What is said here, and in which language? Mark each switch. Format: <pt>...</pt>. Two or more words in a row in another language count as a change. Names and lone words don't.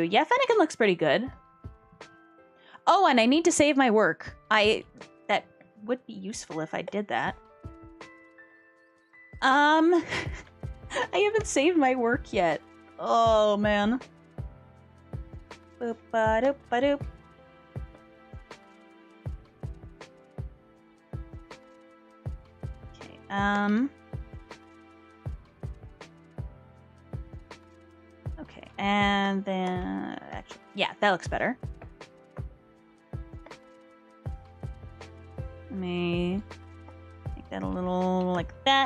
<en>Yeah, Fennekin looks pretty good. Oh, and I need to save my work. That would be useful if I did that. I haven't saved my work yet. Oh, man. Boop-ba-doop-ba-doop. Okay, okay, and then... Actually, yeah, that looks better. Let me make that a little like that.</en>